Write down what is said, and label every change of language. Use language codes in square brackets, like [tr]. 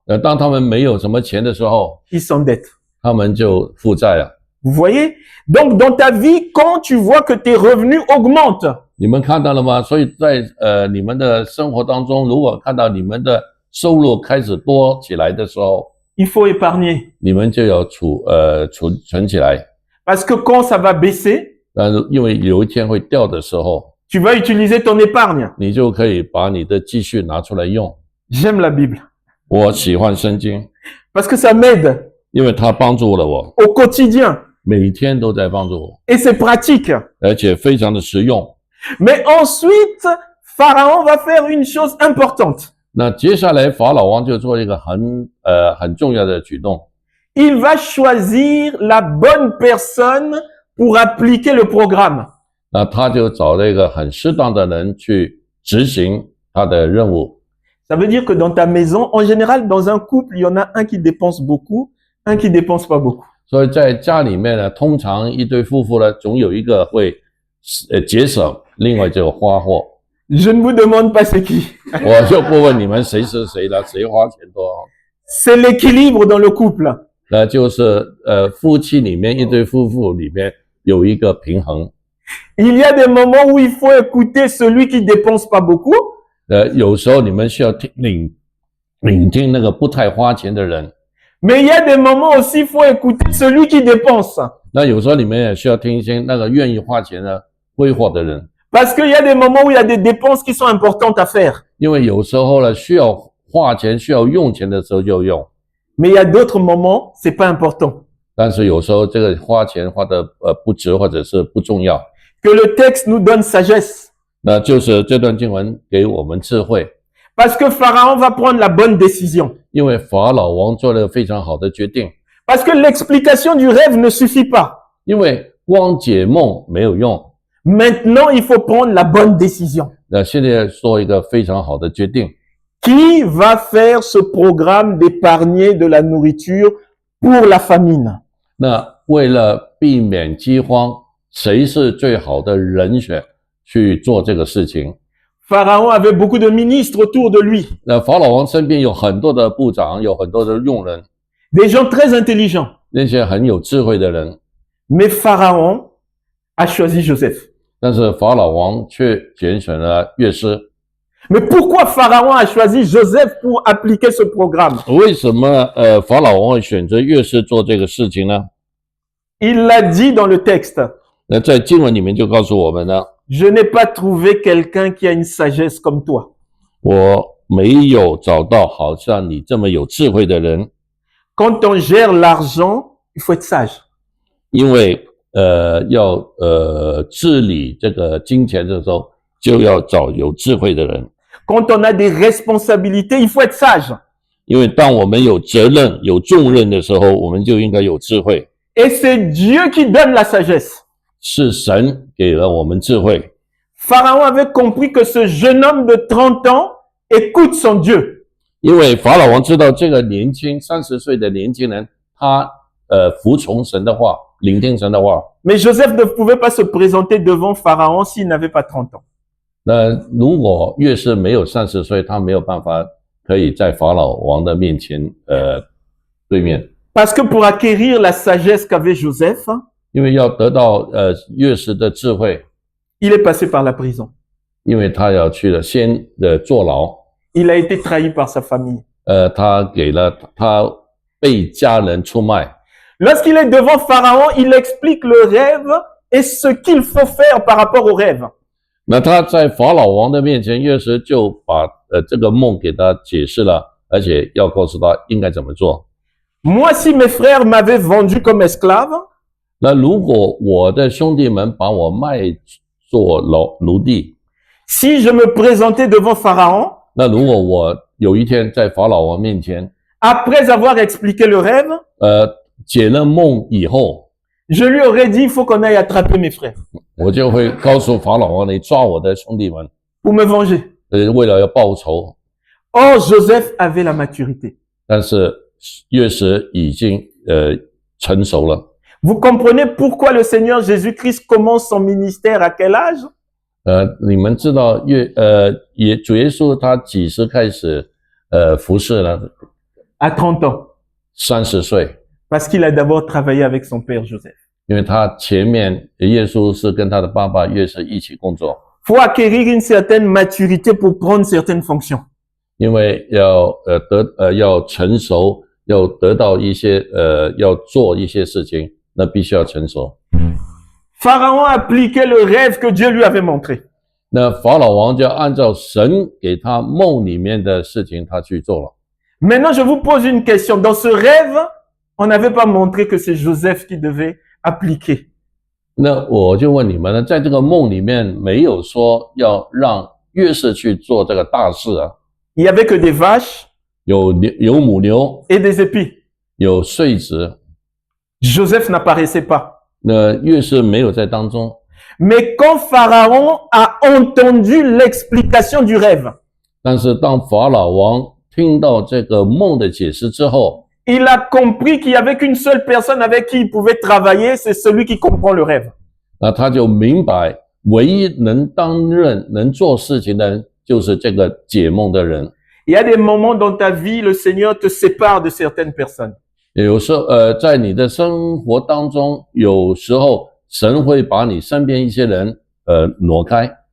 [zh] 当他们没有什么钱的时候， [fr] ils s'endettent. [zh] 他们就负债了。 [fr] Vous voyez? Donc, dans ta vie, quand tu vois que tes revenus augmentent, [zh] 你们看到了吗？所以在你们的生活当中，如果看到你们的收入开始多起来的时候， [fr] il faut épargner. [zh] 你们就要存起来。 [fr] Parce que quand ça va baisser, [zh] 但是因为有一天会掉的时候， [fr] tu vas utiliser ton épargne. [zh] 你就可以把你的积蓄拿出来用。 [fr] J'aime la Bible. [zh] 我喜欢圣经， [fr] Parce que ça m'aide [zh] 因为它帮助了我， [fr] au quotidien. [zh] 每天都在帮助我， [fr] Et c'est pratique. [zh] 而且非常的实用。 [fr] Mais ensuite, Pharaon va faire une chose importante. [zh] 那接下来法老王就做一个很重要的举动， [fr] Il va choisir la bonne personne pour appliquer le programme. [zh] 那他就找了一个很适当的人去执行他的任务。 [fr] Ça veut dire que dans ta maison, en général, dans un couple, il y en a un qui dépense beaucoup, un qui dépense pas beaucoup. [zh] 所以在家里面呢，通常一对夫妇呢，总有一个会节省，另外就花货。 [fr] Je ne vous demande pas c'est qui. [zh] 我就不问你们谁是谁了，谁花钱多。 [fr] C'est l'équilibre dans le couple. [zh] 那就是夫妻里面一对夫妇里面有一个平衡。 [fr] Il y a des moments où il faut écouter celui qui dépense pas beaucoup. [zh] 有时候你们需要聆听那个不太花钱的人。 [fr] Mais il y a des moments aussi, il faut écouter celui qui dépense. [zh] 那有时候你们也需要听一些那个愿意花钱的挥霍的人。 [fr] Parce qu'il y a des moments où il y a des dépenses qui sont importantes à faire. [zh] 因为有时候呢，需要花钱、需要用钱的时候就用。 [fr] Mais il y a d'autres moments, c'est pas important. [zh] 但是有时候这个花钱花的不值或者是不重要。 [fr] Que le texte nous donne sagesse. [zh] 那就是这段经文给我们智慧。 [fr] Parce que Pharaon va prendre la bonne décision. [zh] 因为法老王做了非常好的决定。 [fr] Parce que l'explication du rêve ne suffit pas. [zh] 因为光解梦没有用。 [fr] Maintenant, il faut prendre la bonne décision. [zh] 那现在做一个非常好的决定。 [fr] Qui va faire ce programme d'épargner de la nourriture pour la famine? [zh] 那为了避免饥荒，谁是最好的人选去做这个事情？ [fr] Pharaon avait beaucoup de ministres autour de lui. [zh] 那法老王身边有很多的部长，有很多的佣人， [fr] Des gens très intelligents. [zh] 那些很有智慧的人。 [fr] Mais Pharaon a choisi Joseph. [zh] 但是法老王却拣选了约瑟。 [fr] Mais pourquoi Pharaon a choisi Joseph pour appliquer ce programme? [zh] 为什么法老王会选择约瑟做这个事情呢？ [fr] Il l'a dit dans le texte. [zh] 那在经文里面就告诉我们呢， [fr] Je n'ai pas trouvé quelqu'un qui a une sagesse comme toi. [zh] 我没有找到好像你这么有智慧的人。 [fr] Quand on gère l'argent, il faut être sage. [zh] 因为要治理这个金钱的时候，就要找有智慧的人。 [fr] Quand on a des responsabilités, il faut être sage. [zh] 因为当我们有责任、有重任的时候，我们就应该有智慧。 [fr] Et c'est Dieu qui donne la sagesse. [zh] 是神给了我们智慧。 [fr] Pharaon avait compris que ce jeune homme de 30 ans écoute son Dieu. [zh] 因为法老王知道这个年轻30岁的年轻人，他服从神的话，聆听神的话。 [fr] Mais Joseph ne pouvait pas se présenter devant Pharaon s'il n'avait pas 30 ans. [zh] 那如果越是没有30岁，他没有办法可以在法老王的面前对面。 [fr] Parce que pour acquérir la sagesse qu'avait Joseph, [zh] 因为要得到越是的智慧， [fr] il est passé par la prison. [zh] 因为他要去了先坐牢， [fr] Il a été trahi par sa famille. [zh] 他被家人出卖。 [fr] Lorsqu'il est devant Pharaon, il explique le rêve et ce qu'il faut faire par rapport au rêve. [zh] 那他在法老王的面前，约瑟就把这个梦给他解释了，而且要告诉他应该怎么做。 [fr] Moi, si mes frères m'avaient vendu comme esclave, [zh] 那如果我的兄弟们把我卖做奴隶， [fr] si je me présentais devant Pharaon, [zh] 那如果我有一天在法老王面前， [fr] après avoir expliqué le rêve, [zh] 解了梦以后， [fr] je lui aurais dit, il faut qu'on aille attraper mes frères [zh] 我就会告诉法老王，你抓我的兄弟们， [fr] pour me venger. [zh] 为了要报仇。 [fr] Or, Joseph avait la maturité. [zh] 但是约瑟已经成熟了。 [fr] Vous comprenez pourquoi le Seigneur Jésus-Christ commence son ministère à quel âge? [zh] 你们知道主耶稣他几时开始服侍呢？ [fr] À 30 ans. [zh] 30岁， [fr] Parce qu'il a d'abord travaillé avec son père Joseph. [zh] 因为他前面耶稣是跟他的爸爸约瑟一起工作， [fr] Faut acquérir une certaine maturité pour prendre certaines fonctions. [zh] 因为要成熟，要得到一些要做一些事情，那必须要成熟。 [fr] Pharaon appliquait le rêve que Dieu lui avait montré. [zh] 那法老王就按照神给他梦里面的事情，他去做了。 [fr] Maintenant, je vous pose une question. Dans ce rêve, on n'avait pas montré que c'est Joseph qui devait appliquer. [zh] 那我就问你们呢，在这个梦里面没有说要让约瑟去做这个大事啊？ [fr] Il y avait que des vaches [zh] 有母牛， [fr] et des épis. [zh] 有穗子， [fr] Joseph n'apparaissait pas. [zh] 那约瑟没有在当中。 [fr] Mais quand Pharaon a entendu l'explication du rêve, [zh] 但是当法老王听到这个梦的解释之后， [fr] il a compris qu'il n'y avait qu'une seule personne avec qui il pouvait travailler, c'est celui qui comprend le rêve. [zh] 那他就明白，唯一能担任、能做事情的人，就是这个解梦的人。 [fr] Il y a des moments dans ta vie, le Seigneur te sépare de certaines personnes. [zh] 有时候，在你的生活当中，有时候神会把你身边一些人，挪开，